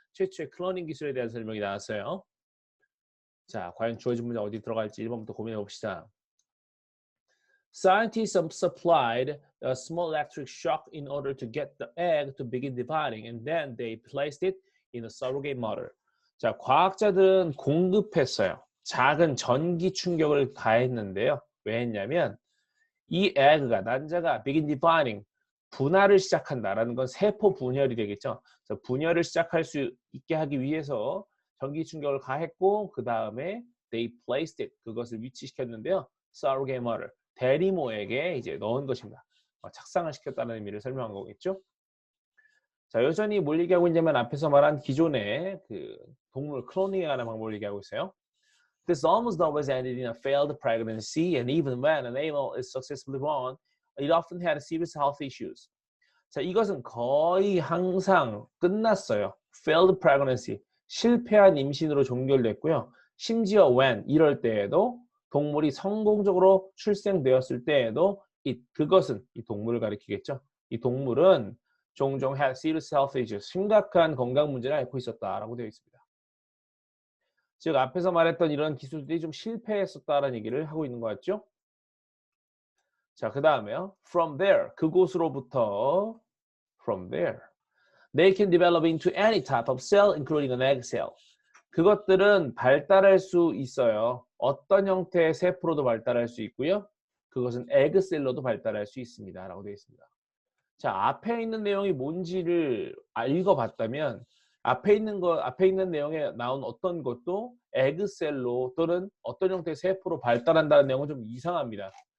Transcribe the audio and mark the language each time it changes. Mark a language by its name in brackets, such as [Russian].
[Korean] 최초의 클로닝 기술에 대한 설명이 나왔어요. 자, 과연 주어진 문장 어디 들어갈지 1번부터 고민해 봅시다. [English] Scientists supplied a small electric shock in order to get the egg to begin dividing, and then they placed it in a surrogate mother. [Korean] 자, 과학자들은 공급했어요. 작은 전기 충격을 가했는데요. 왜 했냐면 이 에그가 난자가 [English] begin dividing, [Korean] 분할을 시작한다라는 건 세포 분열이 되겠죠. 그래서 분열을 시작할 수 있게 하기 위해서 전기 충격을 가했고 그 다음에 [English] they placed it, [Korean] 그것을 위치시켰는데요. surrogate mother, 대리모에게 이제 넣은 것입니다. 착상을 시켰다는 의미를 설명한 거겠죠. 자, 여전히 뭘 얘기하고 있냐면 앞에서 말한 기존의 그 동물 클로닝에 관한 방법을 얘기하고 있어요. [English] This almost always ended in a failed pregnancy, and even when an animal is successfully born, it often had serious health issues. [Korean] 자, 이것은 거의 항상 끝났어요. [English] Failed pregnancy, [Korean] 실패한 임신으로 종결됐고요. 심지어 when, 이럴 때에도 동물이 성공적으로 출생되었을 때에도 그것은 이 동물을 가리키겠죠. 이 동물은 종종 [English] had serious health issues, [Korean] 심각한 건강 문제를 앓고 있었다라고 되어 있습니다. 즉 앞에서 말했던 이런 기술들이 좀 실패했었다라는 얘기를 하고 있는 것 같죠? 자, 그 다음에요. [English] From there, [Korean] 그곳으로부터 [English] From there, they can develop into any type of cell, including an egg cell. [Korean] 그것들은 발달할 수 있어요. 어떤 형태의 세포로도 발달할 수 있고요. 그것은 에그셀로도 발달할 수 있습니다. 라고 되어 있습니다. 자, 앞에 있는 내용이 뭔지를 읽어봤다면 앞에 있는 내용에 나온 어떤 것도 에그셀로 또는 어떤 형태의 세포로 발달한다는 내용은 좀 이상합니다.